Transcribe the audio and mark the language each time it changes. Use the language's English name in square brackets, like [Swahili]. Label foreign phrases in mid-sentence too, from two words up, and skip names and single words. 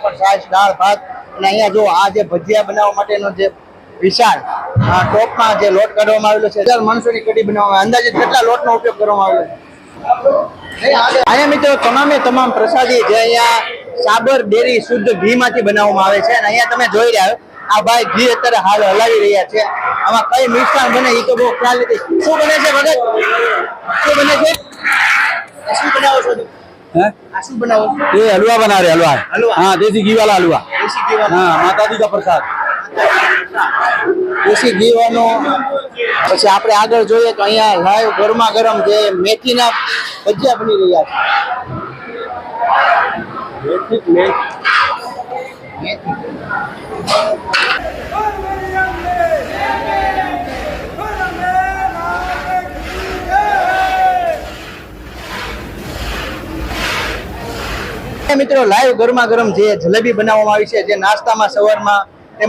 [Gujarati] ઉપર છાશ દાળ ભાત અને અહીંયા જો આ જે ભજીયા બનાવવા માટેનો જે વિશાળ ટોપમાં જે લોટ કાઢવામાં આવેલો છે 1000 માણસોની કઢી બનાવવામાં અંદાજિત કેટલા લોટનો ઉપયોગ કરવામાં આવેલો છે અહીંયા મિત્રો તમામ પ્રસાદી જે અહીંયા સાબર ડેરી શુદ્ધ ઘી માંથી બનાવવામાં આવે છે અને અહીંયા તમે જોઈ રહ્યા છો આ ભાઈ ઘી અત્યારે હાલ હલાવી રહ્યા છે આમાં કઈ મિષ્ટાન બને એ તો બહુ ખ્યાલ નથી શું બને છે ભગત શું બને છે શું બનાવો છો [Hindi] हैं? [Gujarati] આ શું બનાવો છો [Hindi] ये हलवा बना रहे हलवा हलवा? हाँ देसी घी वाला हलवा [Gujarati] દેશી ઘી વાળો [Hindi] हाँ माता दी का प्रसाद [Gujarati] દેશી ઘી વાળો પછી આપણે આગળ જોઈએ તો અહીંયા લાઈવ ગરમા ગરમ જે મેથીના ભજીયા બની રહ્યા છે મેથી મિત્રો લાઈવ ગરમા ગરમ જે જલેબી બનાવવામાં આવી છે જે નાસ્તામાં સવારમાં તેમજ